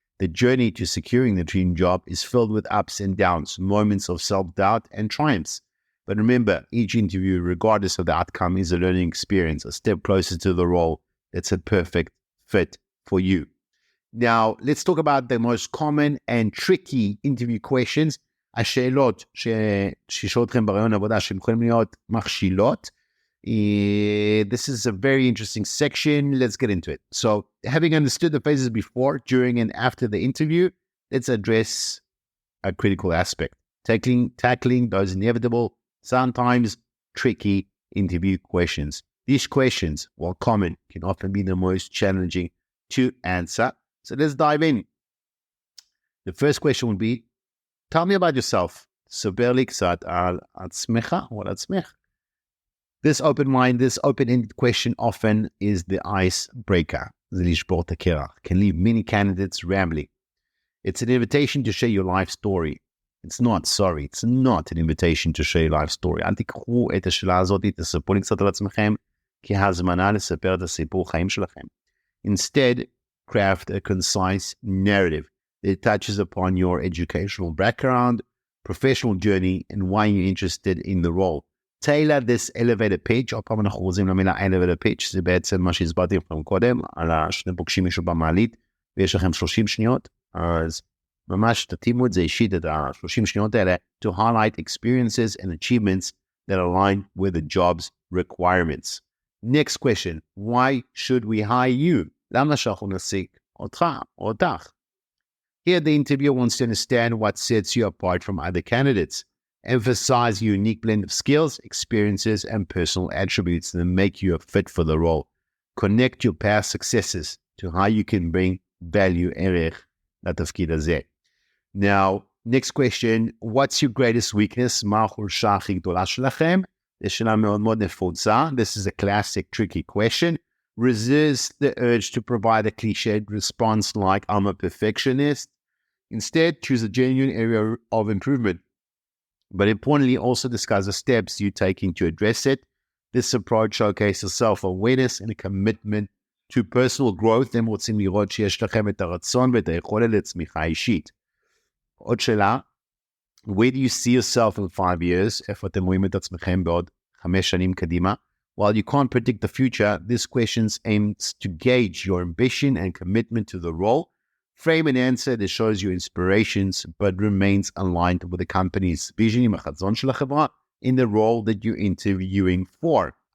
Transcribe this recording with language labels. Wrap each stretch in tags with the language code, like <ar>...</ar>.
<en>The journey to securing the dream job is filled with ups and downs, moments of self-doubt and triumphs. But remember, each interview, regardless of the outcome, is a learning experience, a step closer to the role that's a perfect fit for you. Now, let's talk about the most common and tricky interview questions.</en> <he>השאלות ששאלו אתכם בראיון עבודה שהן יכולים להיות מכשילות.</he> <en>This is a very interesting section. Let's get into it. So, having understood the phases before, during, and after the interview, let's address a critical aspect. Tackling those inevitable, sometimes tricky interview questions. These questions, while common, can often be the most challenging to answer. So let's dive in. The first question would be, tell me about yourself.</en> <he>ספר לי קצת על עצמך או על עצמך.</he> <en>This open-ended question often is the icebreaker.</en> <he>זה לשבור את הקרח.</he> <en>Can leave many candidates rambling. It's an invitation to share your life story. It's not an invitation to share your life story.</en> <he>אל תיקחו את השאלה הזאת, תספרו לי קצת על עצמכם, כי הזמנה לספר את הסיפור חיים שלכם.</he> <en>Instead, craft a concise narrative that touches upon your educational background, professional journey, and why you're interested in the role. Tailor this elevator pitch.</en> <he>עוד פעם אנחנו חוזרים למילה elevator pitch, זה בעצם מה שהסברתי לכם קודם, על שני פוגשים מישהו במעלית, ויש לכם 30 שניות, אז ממש תתאימו את זה אישית, את ה-30 שניות האלה,</he> <en>to highlight experiences and achievements that align with the job's requirements. Next question, why should we hire you?</en> <he>למה שאנחנו נשיג אותך או אותך?</he> <en>Here, the interviewer wants to understand what sets you apart from other candidates. Emphasize your unique blend of skills, experiences, and personal attributes that make you a fit for the role. Connect your past successes to how you can bring value</en> <he>ערך לתפקיד הזה.</he> <en>Now, next question, what's your greatest weakness?</en> <he>מה החולשה הכי גדולה שלכם? זו שאלה מאוד מאוד נפוצה.</he> <en>This is a classic tricky question. Resist the urge to provide a cliched response like, I'm a perfectionist. Instead, choose a genuine area of improvement. But importantly, also discuss the steps you're taking to address it. This approach showcases self-awareness and a commitment to personal growth.</en> <he>הם רוצים לראות שיש לכם את הרצון ואת היכולת לצמיחה אישית. עוד שאלה,</he> <en>where do you see yourself in 5 years?</en> <he>איפה אתם רואים את עצמכם בעוד 5 שנים קדימה?</he> <en>While you can't predict the future, this question aims to gauge your ambition and commitment to the role. Frame an answer that shows your inspirations but remains aligned with the company's vision</en> <he>עם החזון של החברה</he> <en>in the role that you're interviewing for.</en>